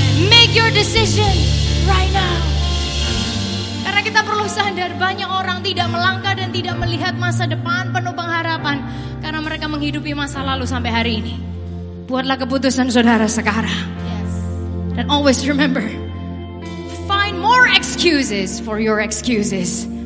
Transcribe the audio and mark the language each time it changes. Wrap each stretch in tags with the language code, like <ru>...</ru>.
<en>Make your decision right now.</en> <id>Karena kita perlu sadar, banyak orang tidak melangkah dan tidak melihat masa depan penuh pengharapan karena mereka menghidupi masa lalu sampai hari ini. Buatlah keputusan saudara sekarang.</id> <en>Dan always remember, find more excuses for your excuses.</en>